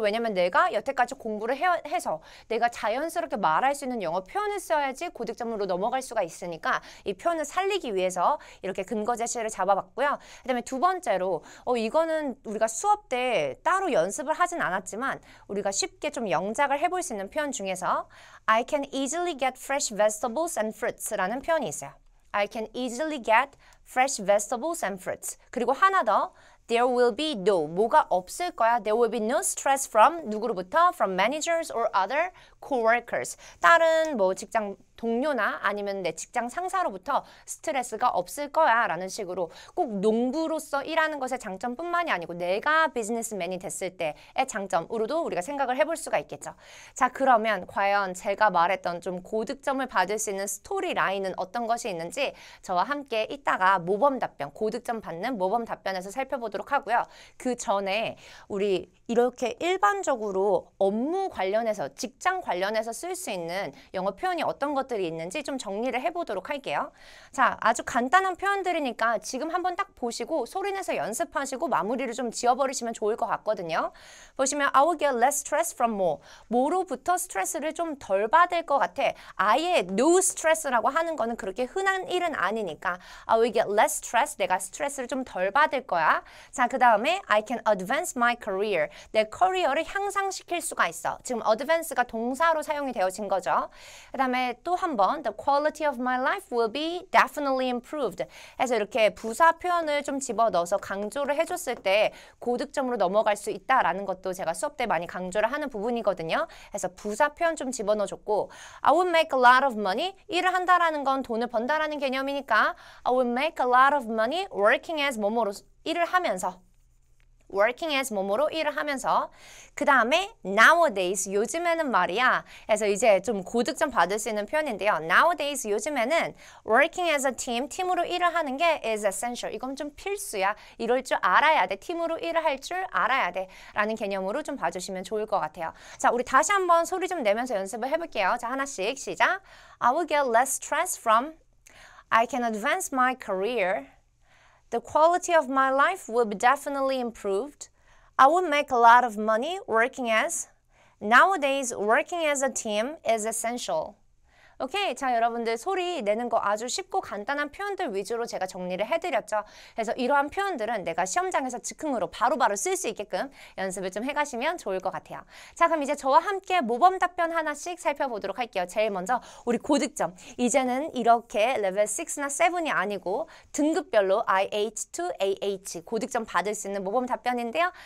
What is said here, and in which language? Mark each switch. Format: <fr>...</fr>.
<ko>왜냐면 내가 여태까지 공부를 해서 내가 자연스럽게 말할 수 있는 영어 표현을 써야지 고득점으로 넘어갈 수가 있으니까 이 표현을 살리기 위해서 이렇게 근거 제시를 잡아봤고요. 그 다음에 두 번째로 이거는 우리가 수업 때 따로 연습을 하진 않았지만 우리가 쉽게 좀 영작을 해볼 수 있는 표현 중에서</ko> <en>I can easily get fresh vegetables and fruits</en> <ko>라는 표현이 있어요.</ko> <en>I can easily get fresh vegetables and fruits.</en> <ko>그리고 하나 더</ko> <en>There will be no,</en> <ko>뭐가 없을 거야.</ko> <en>There will be no stress from</en> <ko>누구로부터?</ko> <en>From managers or other coworkers.</en> <ko>다른 뭐 직장 동료나 아니면 내 직장 상사로부터 스트레스가 없을 거야 라는 식으로 꼭 농부로서 일하는 것의 장점뿐만이 아니고 내가 비즈니스맨이 됐을 때의 장점으로도 우리가 생각을 해볼 수가 있겠죠. 자, 그러면 과연 제가 말했던 좀 고득점을 받을 수 있는 스토리 라인은 어떤 것이 있는지 저와 함께 이따가 모범 답변, 고득점 받는 모범 답변에서 살펴보도록 하고요. 그 전에 우리 이렇게 일반적으로 업무 관련해서 직장 관련해서 쓸 수 있는 영어 표현이 어떤 것들이 있는지 좀 정리를 해보도록 할게요. 자, 아주 간단한 표현들이니까 지금 한번 딱 보시고 소리내서 연습하시고 마무리를 좀 지어버리시면 좋을 것 같거든요.</ko> <en>보시면 I will get less stress from more.</en> <ko>뭐로부터 스트레스를 좀 덜 받을 것 같아. 아예 no stress라고 하는 거는 그렇게 흔한 일은 아니니까</ko> <en>I will get less stress.</en> <ko>내가 스트레스를 좀 덜 받을 거야. 자, 그 다음에</ko> <en>I can advance my career.</en> <ko>내 커리어를 향상시킬 수가 있어. 지금 advance가 동사로 사용이 되어진 거죠. 그 다음에 또 한 번</ko> <en>The quality of my life will be definitely improved.</en> <ko>해서 이렇게 부사 표현을 좀 집어넣어서 강조를 해줬을 때 고득점으로 넘어갈 수 있다라는 것도 제가 수업 때 많이 강조를 하는 부분이거든요. 그래서 부사 표현 좀 집어넣어줬고</ko> <en>I will make a lot of money.</en> <ko>일을 한다라는 건 돈을 번다라는 개념이니까</ko> <en>I will make a lot of money working as</en> <ko>뭐뭐로 일을 하면서</ko> <en>working as</en> <ko>뭐뭐로 일을 하면서 그 다음에 nowadays 요즘에는 말이야. 그래서 이제 좀 고득점 받을 수 있는 표현인데요.</ko> <en>nowadays</en> <ko>요즘에는</ko> <en>working as a team</en> <ko>팀으로 일을 하는 게</ko> <en>is essential.</en> <ko>이건 좀 필수야. 이럴 줄 알아야 돼. 팀으로 일을 할 줄 알아야 돼. 라는 개념으로 좀 봐주시면 좋을 것 같아요. 자, 우리 다시 한번 소리 좀 내면서 연습을 해볼게요. 자, 하나씩 시작.</ko> <en>I will get less stress from I can advance my career. The quality of my life will be definitely improved. I will make a lot of money working as. Nowadays, working as a team is essential.</en> <ko>오케이. 자, 여러분들 소리 내는 거 아주 쉽고 간단한 표현들 위주로 제가 정리를 해드렸죠. 그래서 이러한 표현들은 내가 시험장에서 즉흥으로 바로바로 쓸 수 있게끔 연습을 좀 해가시면 좋을 것 같아요. 자, 그럼 이제 저와 함께 모범 답변 하나씩 살펴보도록 할게요. 제일 먼저 우리 고득점. 이제는 이렇게 레벨 6나 7이 아니고 등급별로 IH to AH 고득점 받을 수 있는 모범 답변인데요.</ko>